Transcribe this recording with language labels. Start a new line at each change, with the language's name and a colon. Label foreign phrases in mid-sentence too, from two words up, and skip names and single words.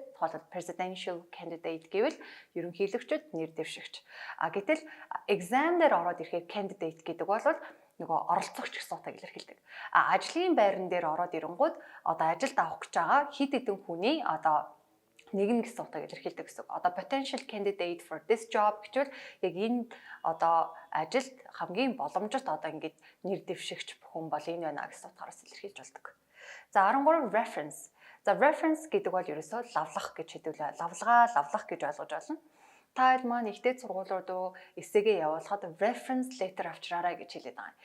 Mongolian: Тухайлбал
English: presidential candidate
Mongolian: гэвэл ерөнхийлөгчд нэр дэвшигч. Гэтэл exam дээр ороод ирэхээр candidate гэдэг бол нөгөө оролцогч гэсэн утгыг илэрхийлдэг. Ажлын байран дээр ороод ирэнгүүт одоо ажилд авах гэж байгаа хэд хэдэн хүний одоо нэгэн гэсэн утгыг илэрхийлдэг гэсэн. Одоо
English: potential candidate for this job
Mongolian: гэвэл яг энэ одоо ажилд хамгийн боломжит одоо ингээд нэр дэвшигч хүн бол энэ байна гэсэн утгаараас илэрхийлж болдог. За 13 reference. За reference гэдэг бол ерөөсөө лавлах гэж хэдүүлээ. Лавлах гэж ойлгож байна. Та маань ихтэй сургуулиуд эсээгээ явуулахад
English: reference letter
Mongolian: авчраарай гэж хэлээд байгаа.